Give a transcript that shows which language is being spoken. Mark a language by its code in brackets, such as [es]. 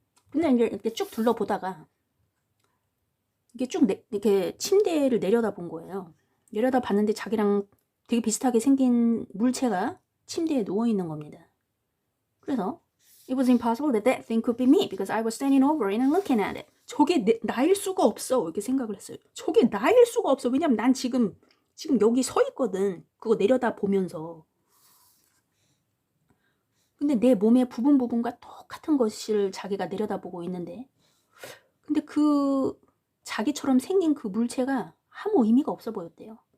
[ko] 근데 이제 이렇게 쭉 둘러보다가, 이게 쭉 이렇게 침대를 내려다본 거예요. 내려다 봤는데 자기랑 되게 비슷하게 생긴 물체가 침대에 누워있는 겁니다. [en] 그래서 It was impossible that that thing could be me because I was standing over it and looking at it. [ko] 저게 나일 수가 없어. 이렇게 생각을 했어요. 저게 나일 수가 없어. 왜냐면 난 지금 여기 서 있거든. 그거 내려다 보면서. 근데 내 몸의 부분과 똑같은 것을 자기가 내려다보고 있는데, 근데 그 자기처럼 생긴 그 물체가 아무 의미가 없어 보였대요.